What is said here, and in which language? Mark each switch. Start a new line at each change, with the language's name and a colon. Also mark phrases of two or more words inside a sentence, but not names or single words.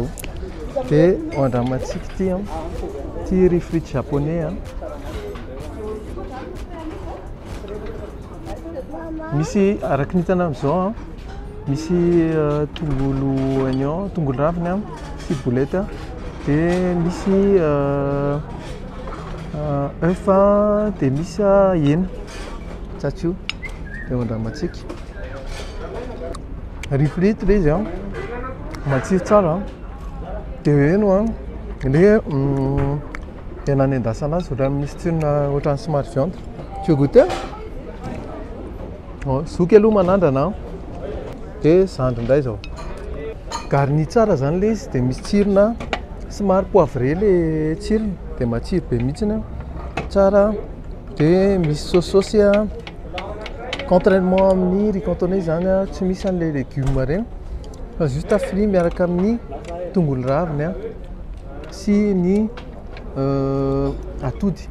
Malagasy: Dia andramantsika ty
French: riz frite japonais
Malagasy: misy araky ny hitanao amin'izao misy tongolo oignon, tongolo raviny, ciboulette dia misy œuf dia misy hena tsatsio dia andramantsika.
French: Riz frite
Malagasy: le izy matsiro tsara dia eno le hena nendasana azy ohatrany misy tsirona ohatrany somary viande.
French: Tu veux goûter?
Malagasy: Zoky aloha manandrana dia zandry indray zao. Garni tsara zany le izy dia misy tsirona somary poivré le tsirony dia matsiro be mihitsiny tsara dia misy saosy contrairement amin'ny
French: riz cantonais
Malagasy: zany tsy misy an'ilay légumes reny fa
French: juste frit
Malagasy: miaraka amin'ny tongolo raviny sy ny atody.